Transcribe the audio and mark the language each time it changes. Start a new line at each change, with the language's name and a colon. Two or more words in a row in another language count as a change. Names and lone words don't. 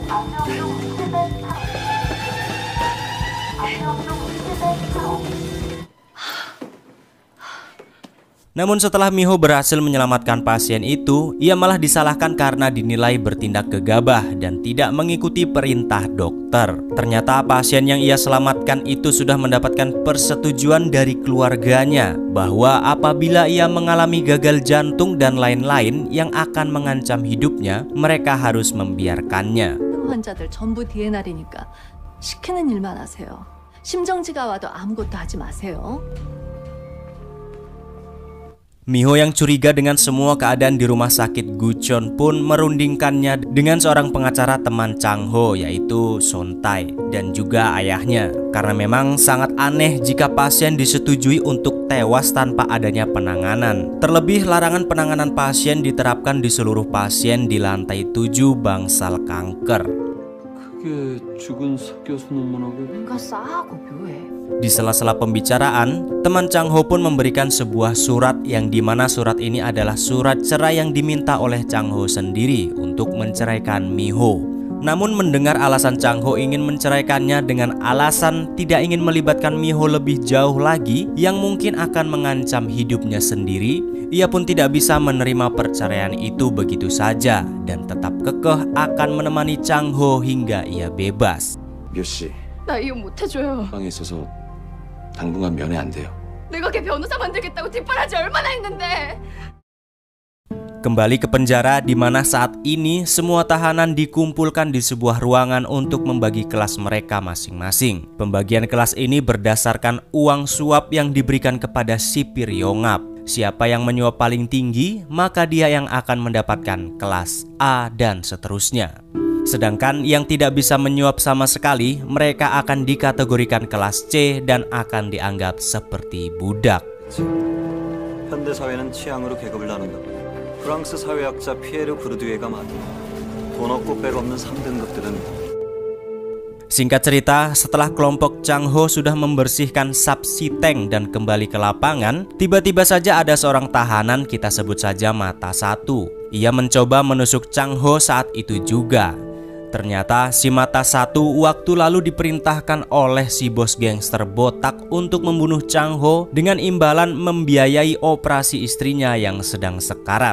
Indonesian: Namun setelah Miho berhasil menyelamatkan pasien itu, ia malah disalahkan karena dinilai bertindak gegabah dan tidak mengikuti perintah dokter. Ternyata pasien yang ia selamatkan itu sudah mendapatkan persetujuan dari keluarganya bahwa apabila ia mengalami gagal jantung dan lain-lain yang akan mengancam hidupnya, mereka harus membiarkannya.
Korean: 환자들 전부 DNR이니까 시키는 일만 하세요. 심정지가 와도 아무것도 하지 마세요.
Indonesian: Miho yang curiga dengan semua keadaan di rumah sakit Gucheon pun merundingkannya dengan seorang pengacara teman Chang Ho, yaitu Son Tae, dan juga ayahnya. Karena memang sangat aneh jika pasien disetujui untuk tewas tanpa adanya penanganan. Terlebih larangan penanganan pasien diterapkan di seluruh pasien di lantai 7 bangsal kanker.
Korean: 죽은 석 교수 논문하고 뭔가 싸하고 묘해.
Indonesian: Di sela-sela pembicaraan, teman Chang Ho pun memberikan sebuah surat yang dimana surat ini adalah surat cerai yang diminta oleh Chang Ho sendiri untuk menceraikan Miho. Namun mendengar alasan Chang Ho ingin menceraikannya dengan alasan tidak ingin melibatkan Miho lebih jauh lagi yang mungkin akan mengancam hidupnya sendiri, ia pun tidak bisa menerima perceraian itu begitu saja dan tetap kekeh akan menemani Chang Ho hingga ia bebas.
Korean: 묘 씨, 나 이혼 못 해줘요. 방에 있어서 당분간 면회 안 돼요. 내가 걔 변호사 만들겠다고 뒷바라지 얼마나 했는데.
Indonesian: Kembali ke penjara di mana saat ini semua tahanan dikumpulkan di sebuah ruangan untuk membagi kelas mereka masing-masing. Pembagian kelas ini berdasarkan uang suap yang diberikan kepada sipir Yongap. Siapa yang menyuap paling tinggi, maka dia yang akan mendapatkan kelas A dan seterusnya. Sedangkan yang tidak bisa menyuap sama sekali, mereka akan dikategorikan kelas C dan akan dianggap seperti budak.
Korean: 현대 사회는 취향으로 계급을 나눈다. 프랑스 사회학자 피에르 부르드웨가 말한 돈 없고 백 없는 3등급들은.
Indonesian: Singkat cerita, setelah kelompok Chang Ho sudah membersihkan subsiteng dan kembali ke lapangan, tiba-tiba saja ada seorang tahanan, kita sebut saja Mata Satu. Ia mencoba menusuk Chang Ho saat itu juga. Ternyata si Mata Satu waktu lalu diperintahkan oleh si bos gangster botak untuk membunuh Chang Ho dengan imbalan membiayai operasi istrinya yang sedang sekarat.